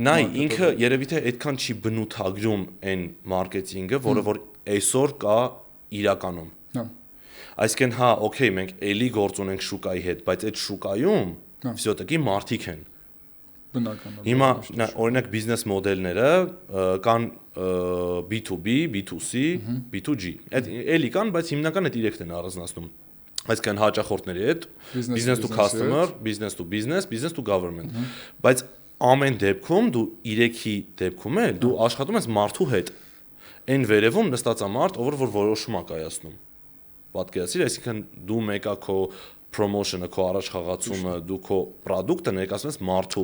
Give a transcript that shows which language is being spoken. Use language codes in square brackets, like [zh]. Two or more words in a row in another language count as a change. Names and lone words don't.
[hy] Նայ, ինքը երևի թե այդքան չի բնութագրում այն մարքեթինգը, որը որ այսօր կա իրականում։ Հա։ Այսինքն, հա, օքեյ, մենք էլի գործ ունենք շուկայի հետ, բայց այդ շուկայում Всё-таки մարդիկ են։ Բնականաբար։ Հիմա օրինակ բիզնես մոդելները կան B2B, B2C, B2G։ Այդ էլի կան, բայց հիմնական այդ 3-ն են առանձնացնում։ Այսինքն հաճախորդների հետ, [en] business to customer, business to business, business to government։ [hy] Բայց ամեն դեպքում դու 3-ի դեպքում էլ դու աշխատում ես մարդու հետ։ Այն վերևում նստած է մարդ, ով որ որոշում է կայացնում։ Պատկերացրիր, այսինքն դու մեկա քո promotion-ը, քո առաջխաղացումը, դու քո product-ը ներկայացնում ես մարդու։